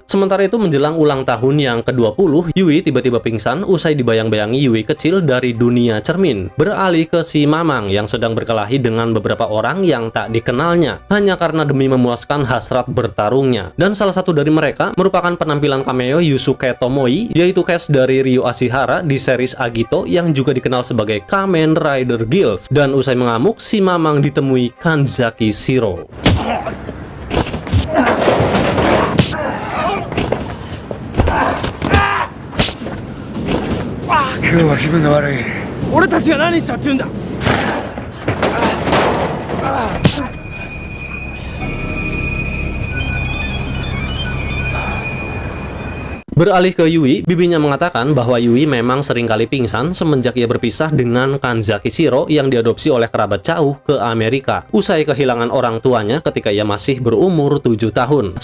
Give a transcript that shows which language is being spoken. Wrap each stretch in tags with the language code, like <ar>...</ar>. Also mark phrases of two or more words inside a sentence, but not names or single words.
<id>Sementara itu menjelang ulang tahun yang ke-20, Yui tiba-tiba pingsan usai dibayang-bayangi Yui kecil dari dunia cermin, beralih ke si Mamang yang sedang berkelahi dengan beberapa orang yang tak dikenalnya hanya karena demi memuaskan hasrat bertarungnya. Dan salah satu dari mereka merupakan penampilan cameo Yusuke Tomoi, yaitu cast dari Ryo Ashihara di series Agito yang juga dikenal sebagai Kamen Rider Guilds. Dan usai mengamuk, si Mamang ditemui Kanzaki Shiro.</id> <ja>今日は気分が悪い。俺たちが何したって言うんだ。</ja> <id>Beralih ke Yui, bibinya mengatakan bahwa Yui memang seringkali pingsan semenjak ia berpisah dengan Kanzaki Shiro yang diadopsi oleh kerabat jauh ke Amerika usai kehilangan orang tuanya ketika ia masih berumur 7 tahun.</id>